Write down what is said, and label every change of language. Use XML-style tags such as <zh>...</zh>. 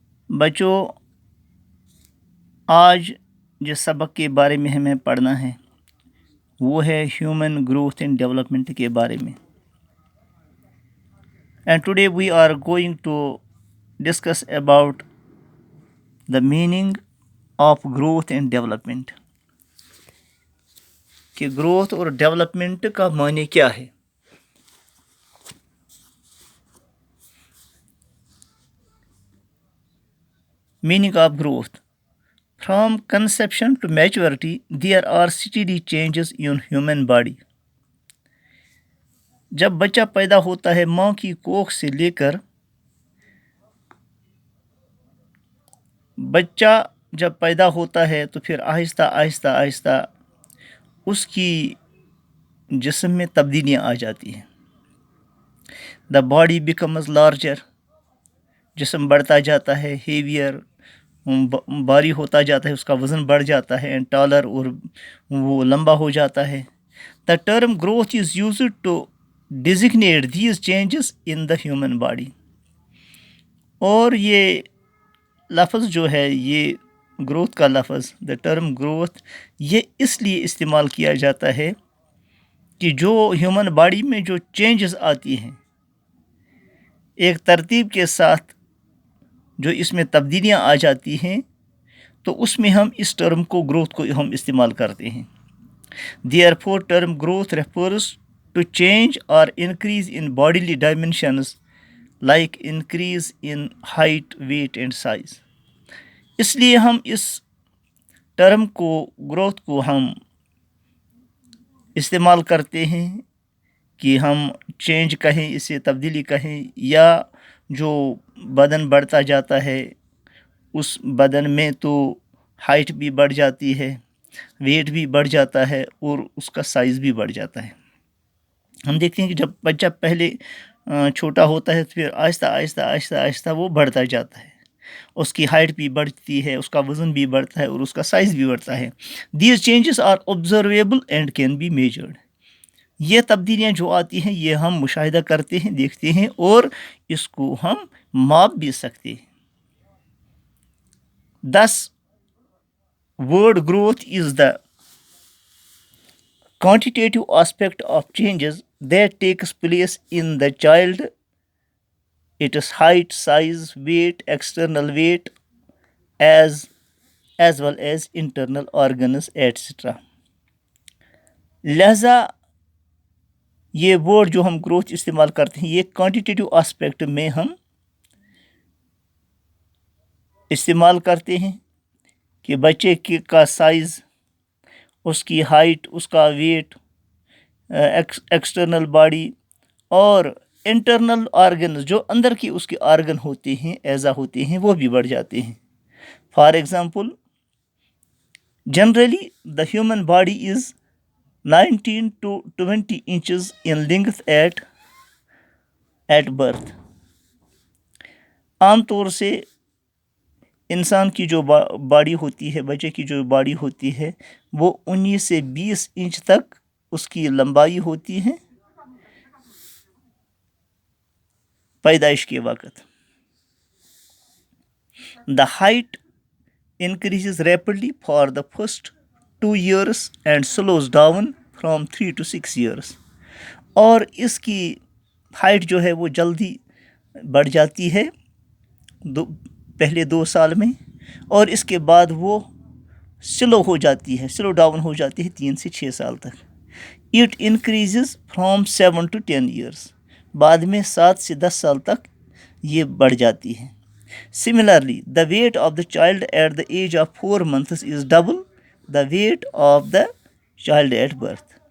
<hi>बच्चों, आज जिस सबक के बारे में हमें पढ़ना है वो है ह्यूमन ग्रोथ एंड डेवलपमेंट के बारे में.</hi> <en>And today we are going to discuss about the meaning of growth and development.</en> <hi>कि ग्रोथ और डेवलपमेंट का माने क्या है.</hi> <en>Meaning of growth. From conception to maturity, there are steady changes in human body.</en> <hi>जब बच्चा पैदा होता है माँ की कोख से लेकर बच्चा जब पैदा होता है तो फिर आहिस्ता आहिस्ता आहिस्ता उसकी जिस्म में तब्दीलियाँ आ जाती हैं.</hi> <en>the body becomes larger,</en> <hi>जिस्म बढ़ता जाता है,</hi> <en>heavier</en> <hi>भारी होता जाता है, उसका वज़न बढ़ जाता है,</hi> <en>and taller</en> <hi>और वो लंबा हो जाता है.</hi> <en>The term growth is used to designate these changes in the human body.</en> <hi>और ये लफ्ज़ जो है, ये ग्रोथ का लफ्ज़,</hi> <en>the term growth,</en> <hi>ये इसलिए इस्तेमाल किया जाता है कि जो ह्यूमन बॉडी में जो चेंजेस आती हैं एक तरतीब के साथ, जो इसमें तब्दीलियाँ आ जाती हैं, तो उसमें हम इस टर्म को, ग्रोथ को हम इस्तेमाल करते हैं.</hi> <en>Therefore, term growth refers to change or increase in bodily dimensions like increase in height, weight and size.</en> <hi>इसलिए हम इस टर्म को, ग्रोथ को हम इस्तेमाल करते हैं कि हम चेंज कहें, इसे तब्दीली कहें, या जो बदन बढ़ता जाता है उस बदन में तो हाइट भी बढ़ जाती है, वेट भी बढ़ जाता है और उसका साइज़ भी बढ़ जाता है. हम देखते हैं कि जब बच्चा पहले छोटा होता है तो फिर आहिस्ता आहिस्ता आहिस्ता आहिस्ता वो बढ़ता जाता है, उसकी हाइट भी बढ़ती है, उसका वज़न भी बढ़ता है और उसका साइज़ भी बढ़ता है.</hi> <en>These changes are observable and can be measured.</en> <hi>ये तब्दीलियाँ जो आती हैं ये हम मुशाहिदा करते हैं, देखते हैं और इसको हम माप भी सकते हैं.</hi> <en>Thus, word growth is the quantitative aspect of changes that takes place in the child. It is height, size, weight, external weight, as well as internal organs, etc.</en> <hi>लिहाजा ये वर्ड जो हम ग्रोथ इस्तेमाल करते हैं ये क्वांटिटेटिव एस्पेक्ट में हम इस्तेमाल करते हैं कि बच्चे का साइज़, उसकी हाइट, उसका वेट, एक्सटर्नल बॉडी और इंटरनल ऑर्गन, जो अंदर की उसके ऑर्गन होते हैं, एज़ा होते हैं, वो भी बढ़ जाते हैं.</hi> <en>For example, generally the human body is 19 to 20 inches in length at birth.</en> <hi>आम तौर से इंसान की जो बॉडी होती है, बच्चे की जो बॉडी होती है, वो 19 से 20 इंच तक उसकी लंबाई होती है पैदाइश के वक्त.</hi> <en>The height increases rapidly for the first 2 years and slows down from 3 to 6 years.</en> <hi>और इसकी हाइट जो है वो जल्दी बढ़ जाती है पहले 2 साल में, और इसके बाद वो स्लो हो जाती है, स्लो डाउन हो जाती है 3 से 6 साल तक.</hi> <en>It increases from 7 to 10 years.</en> <hi>बाद में 7 से 10 साल तक ये बढ़ जाती है.</hi> <en>Similarly, the weight of the child at the age of 4 months is double the weight of the child at birth.</en>